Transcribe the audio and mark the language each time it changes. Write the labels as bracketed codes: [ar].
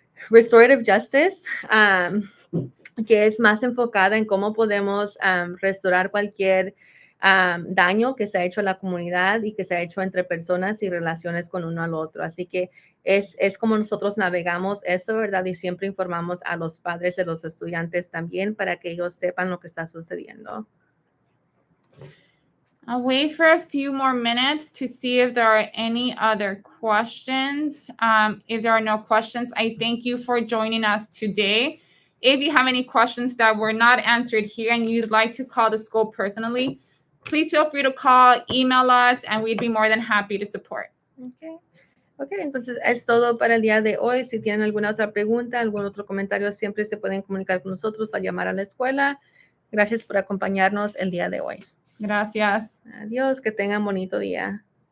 [es] Restorative Justice, que es más enfocada en cómo podemos restaurar cualquier daño que se ha hecho a la comunidad y que se ha hecho entre personas y relaciones con uno al otro. Así que es como nosotros navegamos eso, ¿verdad? Y siempre informamos a los padres de los estudiantes también para que ellos sepan lo que está sucediendo. [en] I'll wait for a few more minutes to see if there are any other questions. If there are no questions, I thank you for joining us today. If you have any questions that were not answered here and you'd like to call the school personally, please feel free to call, email us, and we'd be more than happy to support. [es] Ok, entonces es todo para el día de hoy. Si tienen alguna otra pregunta, algún otro comentario, siempre se pueden comunicar con nosotros al llamar a la escuela. Gracias por acompañarnos el día de hoy. Gracias. Adiós, que tengan bonito día.